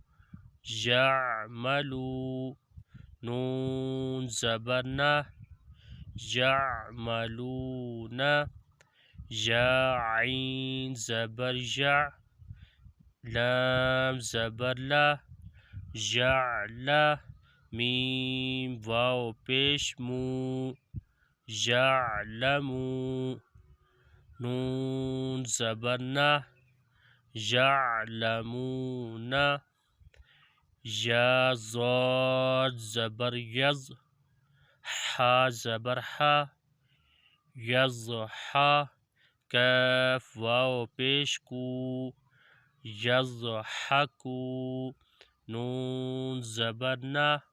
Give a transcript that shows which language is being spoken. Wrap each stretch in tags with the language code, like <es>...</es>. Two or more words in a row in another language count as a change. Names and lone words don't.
<ur>یعملو، نون زبر نا، یعملونا، یا عین زبر یا، لام زبر لا، یعلا، میم واو پیش مو، یعلمو، نون زبر نا، یعلمونا، یا ضاد زبر یز، حا زبر حا، یضحا، کاف واو پیش کو، یضحکو، نون زبر نا،</ur>